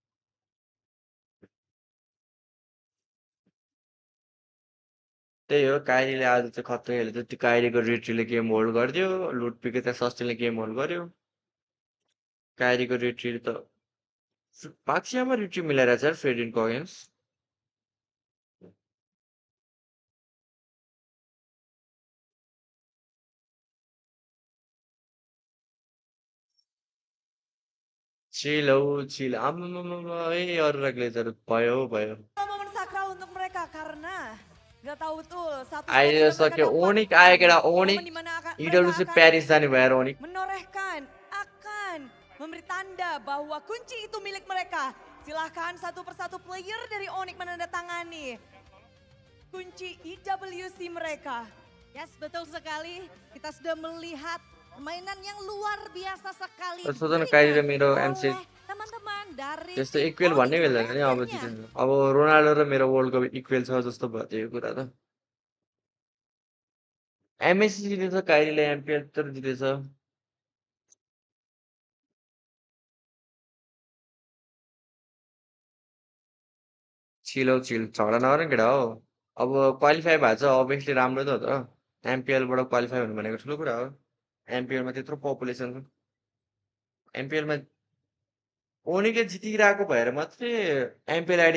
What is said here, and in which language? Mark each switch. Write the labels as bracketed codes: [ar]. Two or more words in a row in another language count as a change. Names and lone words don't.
[ne] त्यही हो काइरीले आज चाहिँ खतरा खेलेको त्यो काइरीको रिट्रीले [en] game hold [ne] गरिदियो लुटपिको त्यहाँ सस्टेनले [en] game hold [ne] गर्यो काइरीको रिट्री त पाक्सियामा रिट्री मिलाइरहेछ यार फेडिनको अगेन्स्ट चिल हौ चिल आम्मामामा ए अरू राख्ले त भयो भयो [id] momen sakral untuk mereka karena nggak tahu betul satu [ne] आइदियो सक्यो ओनिक आयो केटा ओनिक इडब्ल्युसी प्यारिस जाने भयो ओनिक [id] menorehkan akan memberi tanda bahwa kunci itu milik mereka. Silahkan satu persatu player dari Onic menandatangani kunci IWC mereka. Yes, betul sekali. Kita sudah melihat permainan yang luar biasa sekali. [ne] सोचन काइरी र मेरो एमसी [id] Teman-teman dari [ne] त्यस्तो इक्वेल भन्ने मिल्दैन नि अब जित्नु अब रोनाल्डो र मेरो वर्ल्ड कप इक्वेल छ जस्तो भयो त्यो कुरा त एमएससी जितेछ काइरीले एमपिएल तर जितेछ चिल हौ चिल झगडा नगर केटा हो अब क्वालिफाई भएको छ अभियसली राम्रो त हो त एमपिएलबाट क्वालिफाई हुनु भनेको ठुलो कुरा हो एमपिएलमा त्यत्रो पपुलेसन छ एमपिएलमा ओनिकले जितिरहेको भएर मात्रै एमपिएल आइडी